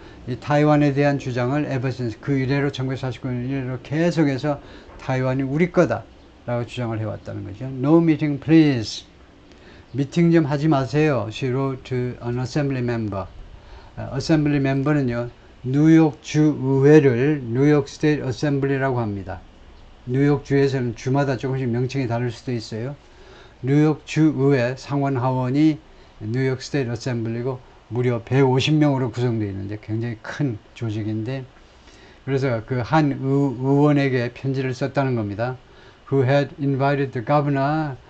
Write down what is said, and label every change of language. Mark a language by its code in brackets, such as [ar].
[ko] 이 타이완에 대한 주장을 [en] ever since [ko] 그 이래로 1949년 이래로 계속해서 타이완이 우리 거다 라고 주장을 해왔다는 거죠. [en] No meeting please. [ko] 미팅 좀 하지 마세요. [en] She wrote to an assembly member. [ko] assembly member는요, 뉴욕 주의회를 뉴욕 스테이트 어셈블리라고 합니다. 뉴욕 주에서는 주마다 조금씩 명칭이 다를 수도 있어요. 뉴욕 주의회 상원하원이 뉴욕 스테이트 어셈블리고 무려 150명으로 구성되어 있는데 굉장히 큰 조직인데, 그래서 그 한 의원에게 편지를 썼다는 겁니다. [en] Who had invited the governor.